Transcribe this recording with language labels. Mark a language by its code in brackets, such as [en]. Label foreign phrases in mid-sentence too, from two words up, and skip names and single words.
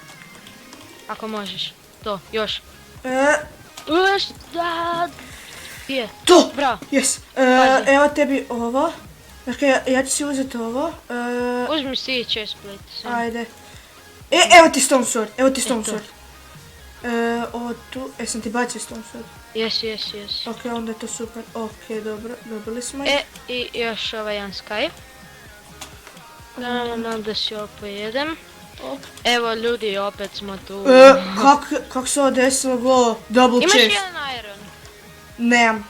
[hr] Ako možeš. To, još. Da. Je. To! Bravo. Yes. Pazi. Evo tebi ovo. Dakle, ja ću si uzeti ovo. Uzmi si chestplate. samo. Ajde. Evo ti [en] stone sword. [hr] Evo ti stone Eto. sword. Ovo tu. Sam ti bacio [en] stone sword. [hr] Yes. Ok, onda je to super. Ok, dobro. Dobili smo ih. I još ovaj jedan sky. Da si ovo pojedem. Op. Evo ljudi, opet smo tu. Kak se ovo desilo go? Double Imaš chest. jedan iron. Nemam.